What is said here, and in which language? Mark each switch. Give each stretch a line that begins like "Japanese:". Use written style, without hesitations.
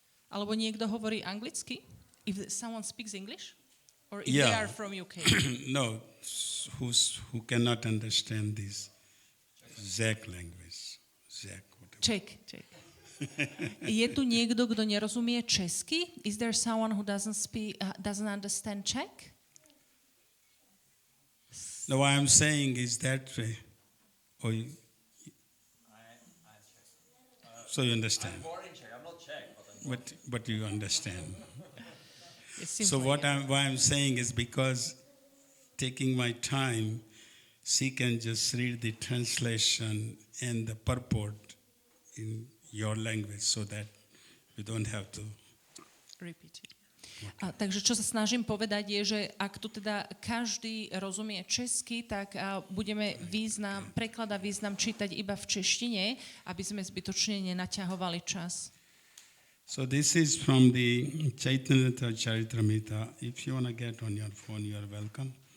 Slovak: Alebo niekto hovorí anglicky?
English: If someone speaks English? Or if they Yeah. are from UK? No, who cannot understand this Zach language. Zach, whatever.
Slovak: Czech. Je tu niekto, kto nerozumie česky?
English: Is there someone who doesn't understand Czech? No, what I'm saying is that way. Oh, so you understand. I'm born in Czech. I'm not Czech, But you understand. It seems So like what I'm saying is because taking my time, she can just read the translation and the purport in your language so that you don't have to. repeat it.
Slovak: Takže čo sa snažím povedať je, že ak tu teda každý rozumie česky, tak budeme preklad a význam čítať iba v češtine, aby sme zbytočne nenaťahovali čas.
English: So this is from the Chaitanya Charitamrita. If you want to get on your phone, you are welcome.